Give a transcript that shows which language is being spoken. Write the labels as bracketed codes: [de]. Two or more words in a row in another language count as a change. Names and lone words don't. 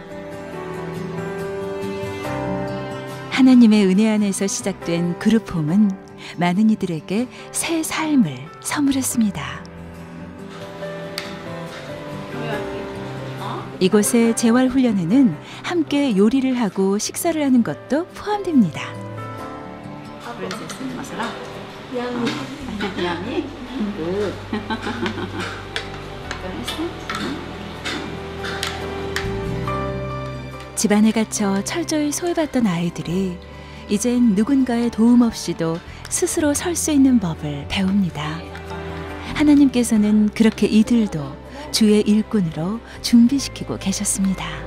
[ko] 하나님의 은혜 안에서 시작된 그룹홈은 많은 이들에게 새 삶을 선물했습니다. 이곳의 재활훈련에는 함께 요리를 하고 식사를 하는 것도 포함됩니다. [en] Princess masarap. Yummy. Good. [ko] 집안에 갇혀 철저히 소외받던 아이들이 이젠 누군가의 도움 없이도 스스로 설 수 있는 법을 배웁니다. 하나님께서는 그렇게 이들도 주의 일꾼으로 준비시키고 계셨습니다.